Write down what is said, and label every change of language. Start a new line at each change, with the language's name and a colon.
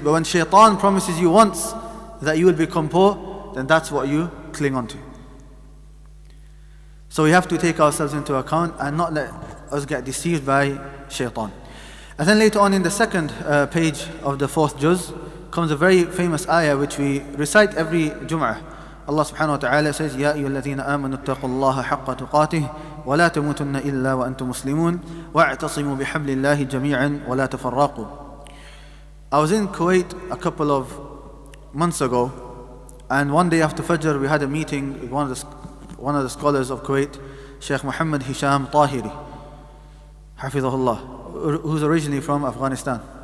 English: But when shaitan promises you once that you will become poor, then that's what you cling on to. So we have to take ourselves into account and not let us get deceived by shaitan. And then later on in the second page of the fourth juz comes a very famous ayah which we recite every Jum'ah. Allah subhanahu wa ta'ala says,
Arabic: يَا أَيُّهَا الَّذِينَ آمَنُوا اتَّقُوا اللَّهَ حَقَّ تُقَاتِهِ وَلَا تَمُوتُنَّ إِلَّا وَأَنْتُمْ مُسْلِمُونَ وَاعْتَصِمُوا بِحَبْلِ اللَّهِ جَمِيعًا وَلَا تَفَرَّقُوا.
English: I was in Kuwait a couple of months ago, and one day after Fajr we had a meeting with one of the scholars of Kuwait, Sheikh Muhammad Hisham Tahiri, Hafizahullah, who's originally from Afghanistan.